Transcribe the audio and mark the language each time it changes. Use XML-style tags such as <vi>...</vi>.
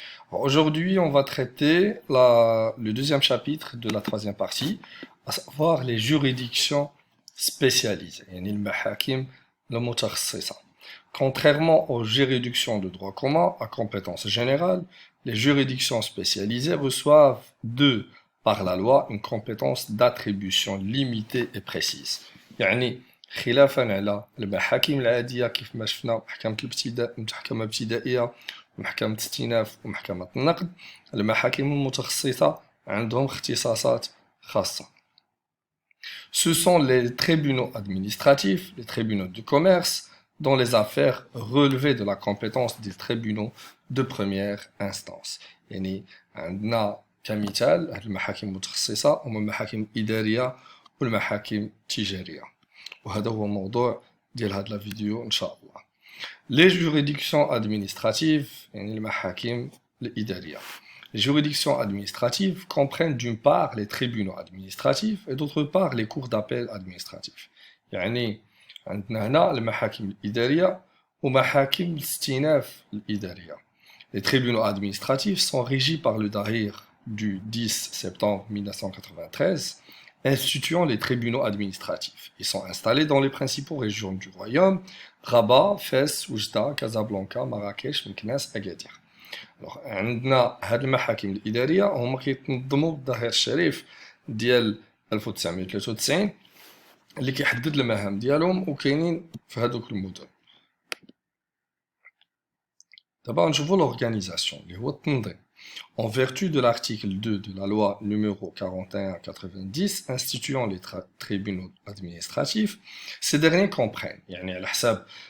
<fr>Alors, aujourd'hui on va traiter le deuxième chapitre de la troisième partie, à savoir les juridictions spécialisées,</fr> <ar>يعني المحاكم المتخصصة.</ar> <fr>Contrairement aux juridictions de droit commun à compétence générale, les juridictions spécialisées reçoivent par la loi une compétence d'attribution limitée et précise.</fr> <ar>يعني خلافا على المحاكم العادية كيف ما شفنا محكمة الابتداء المحكمة الابتدائية ومحكمة استئناف ومحكمة النقد، المحاكم المتخصصة عندهم اختصاصات خاصة.</ar> <fr>Ce sont les tribunaux administratifs, les tribunaux de commerce, dans les affaires relevées de la compétence des tribunaux de première instance.</fr> <ar>يعني عندنا كمثال هاد المحاكم المتخصصة هما المحاكم الإدارية والمحاكم التجارية، وهذا هو موضوع ديال هاد الفيديو إن شاء الله.</ar> <fr>Les juridictions administratives</fr> <ar>يعني المحاكم الإدارية.</ar> <fr>Les juridictions administratives comprennent d'une part les tribunaux administratifs et d'autre part les cours d'appel administratifs.</fr> <ar>يعني عندنا هنا المحاكم الإدارية ومحاكم الاستئناف الإدارية.</ar> <fr>Les tribunaux administratifs sont régis par le Dahir du 10 septembre 1993, instituant les tribunaux administratifs. Ils sont installés dans les principaux régions du royaume: Rabat, Fès, Oujda, Casablanca, Marrakech, Meknès, Agadir. Alors,</fr> <ar>عندنا هاد المحاكم الإدارية هما كيتنظموا بالظهير الشريف ديال 1993 اللي كيحدد المهام ديالهم وكاينين في هادوك المدن. دابا نشوفوا</ar> <fr>l'organisation</fr> <ar>اللي هو التنظيم.</ar> <fr>En vertu de l'article 2 de la loi numéro 41/90 instituant les tribunaux administratifs, ces derniers comprennent</fr> <ar>يعني على حساب</ar>